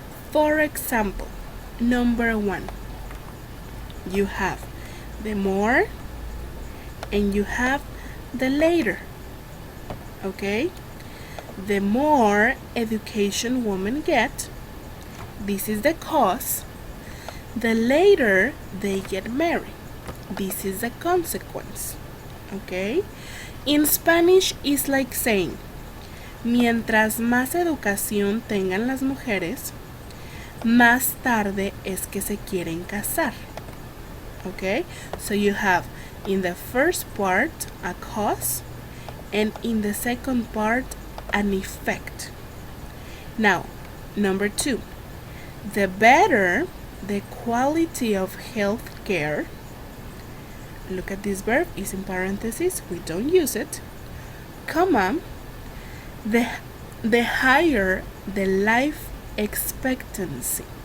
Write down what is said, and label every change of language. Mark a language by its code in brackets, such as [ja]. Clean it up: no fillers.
[en] For example, number 1, you have the more and you have the later, okay. The more education women get, this is the cause. The later they get married, this is the consequence, okay. In Spanish, it's like saying, [es] mientras más educación tengan las mujeres, más tarde es que se quieren casar, okay. [en] So you have in the first part a cause and in the second part an effect. Now, number 2, the better the quality of health care, look at this verb, is in parentheses, we don't use it, comma, the higher the life expectancy.